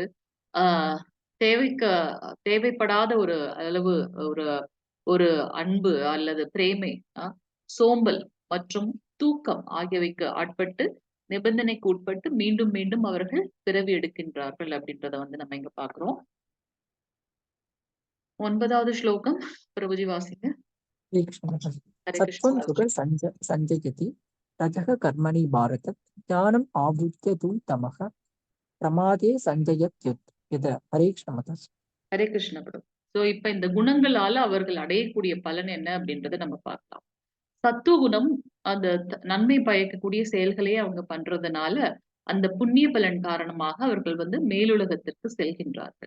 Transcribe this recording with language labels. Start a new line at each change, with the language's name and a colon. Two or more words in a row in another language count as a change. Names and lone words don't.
Tamil: ஆஹ் தேவைக்கு தேவைப்படாத ஒரு அளவு ஒரு ஒரு அன்பு அல்லது பிரேமை, சோம்பல் மற்றும் தூக்கம் ஆகியவைக்கு ஆட்பட்டு நிபந்தனைக்கு உட்பட்டு மீண்டும் மீண்டும் அவர்கள் பிறவி எடுக்கின்றார்கள் அப்படின்றத வந்து நம்ம இங்க பாக்குறோம். 9வது ஸ்லோகம் பிரபுஜி வாசிங்க.
Hindi: हरे कृष्ण माताजी।
Tamil: ஹரே
Sanskrit: सत्वं
Tamil: கிருஷ்ண.
Sanskrit: सुख संजयति रजः कर्मणि भारत ज्ञानम् आवृत्य तु तमः प्रमादे संजयत्युत।
Hindi: हरे कृष्ण माताजी।
Tamil: ஹரே கிருஷ்ண பிரபு. சோ இப்ப இந்த குணங்களால அவர்கள் அடையக்கூடிய பலன் என்ன அப்படின்றத நம்ம பார்க்கலாம். சத்துவ குணம் அந்த நன்மை பயக்கக்கூடிய செயல்களையே அவங்க பண்றதுனால அந்த புண்ணிய பலன் காரணமாக அவர்கள் வந்து மேலுலகத்திற்கு செல்கின்றார்கள்.